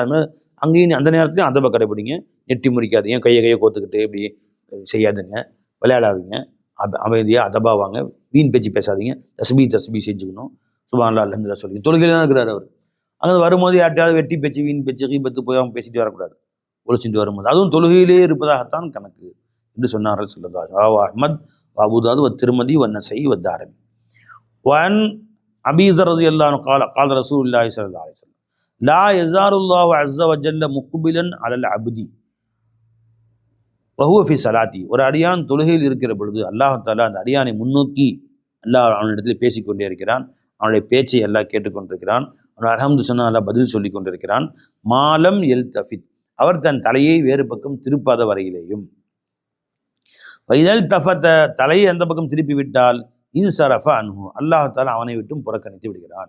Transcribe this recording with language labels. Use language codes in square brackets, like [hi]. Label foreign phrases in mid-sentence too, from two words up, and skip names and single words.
[ta] அது மாதிரி அங்கேயும் அந்த நேரத்துலையும் அதபை கடைபிடிங்க. எட்டி முறிக்காதீங்க, கையை கோத்துக்கிட்டு இப்படி செய்யாதுங்க, விளையாடாதீங்க, அமைதியாக அதபாவாங்க, வீண் பேச்சு பேசாதீங்க, தஸ்பீ செஞ்சுக்கணும், [ar] سبحان الله الحمد لله [ta] சொல்லி தொழுகையில் தான் இருக்கிறார் அவர். அங்கே வரும்போது யார்ட்டையாவது வெட்டி பேச்சு வீண் பேச்சு கீபத்து போய் அவங்க பேசிட்டு வரக்கூடாது, ஒழிச்சிட்டு வரும்போது. அதுவும் தொழுகையிலே இருப்பதாகத்தான் கணக்கு என்று சொன்னார்கள் [ar] صلى الله عليه وسلم. أحمد أبو داود الترمذي والنسائي والدارمي. وعن أبي ذر رضي الله عنه قال رسول الله صلى الله عليه وسلم لا يزال الله عز وجل مقبلا على العبد وهو في صلاته. [ta] ஒரு அடியான் தொழுகையில் இருக்கிற பொழுது [ar] الله تعالى [ta] அந்த அடியானை முன்னோக்கி அல்லாஹ் அவனிடத்தில் பேசிக்கொண்டே இருக்கிறான். அவனுடைய பேச்சை எல்லாம் கேட்டுக்கொண்டிருக்கிறான். அவன் அல்ஹம்து சொன்னா அல்லாஹ் பதில் சொல்லி கொண்டிருக்கிறான். [ar] ما لم يلتفت, [ta] அவர் தன் தலையை வேறு பக்கம் திருப்பாத வரையிலேயும். [ar] وإذا التفت, [ta] தலையை அந்த பக்கம் திருப்பி விட்டால் [ar] انصرف عنه, الله تعالى [ta] அவனை விட்டும் புறக்கணித்து விடுகிறான்.